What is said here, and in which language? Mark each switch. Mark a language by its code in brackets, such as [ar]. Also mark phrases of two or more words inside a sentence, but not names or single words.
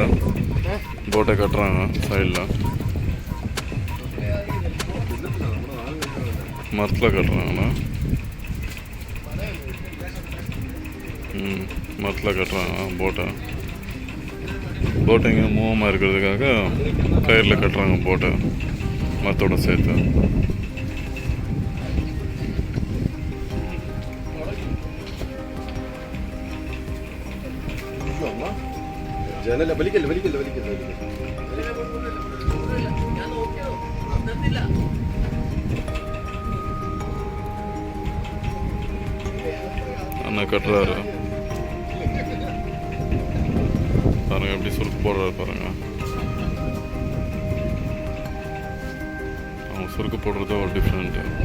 [ta] போட்டை கட்டுறாங்க சைடில். மரத்தில் கட்டுறாங்கண்ணா. மரத்தில் கட்டுறாங்க போட்டை. போட்டை இங்கே மூவமாக இருக்கிறதுக்காக கயிறில் கட்டுறாங்க போட்டை மரத்தோட சேர்த்து. [ml] ജനല വലിക്കല്ലേ വലിക്കല്ലേ വലിക്കല്ലേ [ta] அண்ணா கட்டுறாரு பாருங்க, எப்படி சுருக்கு போடுறாரு பாருங்க. அவங்க சுருக்கு போடுறது ஒரு டிஃப்ரெண்ட்டு.